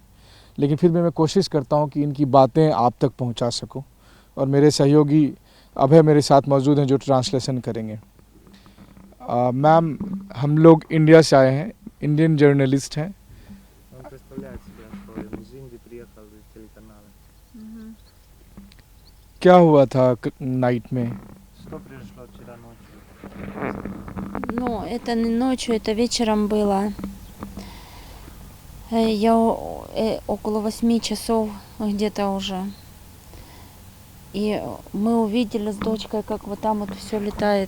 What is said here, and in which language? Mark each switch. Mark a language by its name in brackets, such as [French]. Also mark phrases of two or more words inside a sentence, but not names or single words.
[Hindi] लेकिन फिर भी मैं कोशिश करता हूँ कि इनकी बातें आप तक पहुँचा सकूँ और मेरे सहयोगी अभय मेरे साथ मौजूद हैं जो ट्रांसलेशन करेंगे। मैम, हम लोग इंडिया से आए हैं, इंडियन जर्नलिस्ट हैं। क्या हुआ था नाइट में? [Russian] Ну, это не ночью, это вечером было. Я около 8 часов где-то уже. И мы увидели с дочкой, как вот там вот все летает.